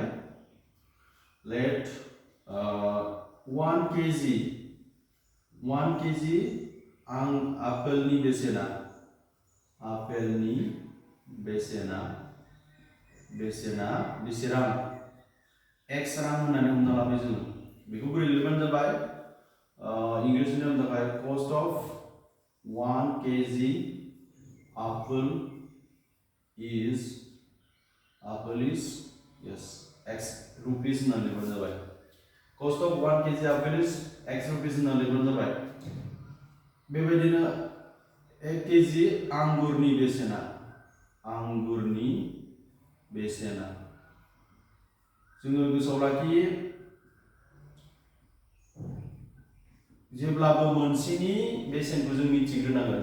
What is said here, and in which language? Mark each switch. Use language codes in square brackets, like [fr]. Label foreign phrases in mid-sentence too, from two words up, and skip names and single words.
[brx] लेट 1 kg आं आपेलनि बेसेना बेसे रां x रां होननानै हमना लाबाय जोङो. बेखौ बोरै लिरबानो जाबाय [en] English medium [brx] थाखाय [en] cost of 1 kg apple is yes x rupees [brx] होननानै लिरबानो जाबाय. [en] cost of 1 kg apple is x rupees [brx] होननानै लिरबानो जाबाय. बेबायदिनो 1 kg आंगुरनि बेसेना जोङो गोसोआव लाखि जेब्लाबो मोनसेनि बेसेनखौ जों मिथिग्रोनांगोन.